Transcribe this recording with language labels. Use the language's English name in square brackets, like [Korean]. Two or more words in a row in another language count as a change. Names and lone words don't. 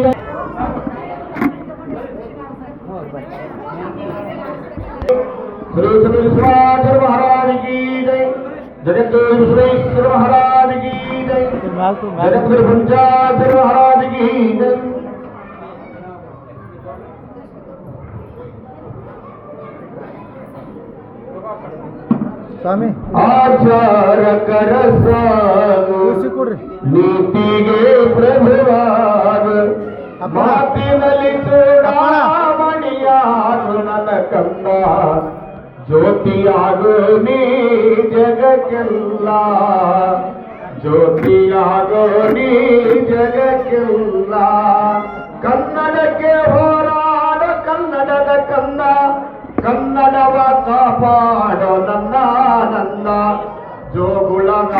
[Hindi] श्री विश्वाचर महाराज की जय जगतगुरु विश्वेश्वर महाराज की जय जगतगुरु पंचाचर महाराज की जय [Kannada] ಸ್ವಾಮಿ ಆಚಾರ ಕರಸಾಗು ಕೊಡ್ರಿ ನೀತಿಗೆ ಪ್ರಭುವಾದ ಮಾತಿನಲ್ಲಿ ಚೂಡಾಮಣಿಯಾಗು ನನ್ನ ಕಂದ ಜ್ಯೋತಿಯಾಗು ನೀ ಜಗಕ್ಕೆಲ್ಲ ಜ್ಯೋತಿಯಾಗು ನೀ ಜಗಕ್ಕೆಲ್ಲ ಕನ್ನಡಕ್ಕೆ ಹೋರಾಡ ಕನ್ನಡದ ಕಂದ ಕನ್ನಡವ ಕಾಪಾಡೋ ನನ್ನ ನಂದ ಜೋಗುಳದ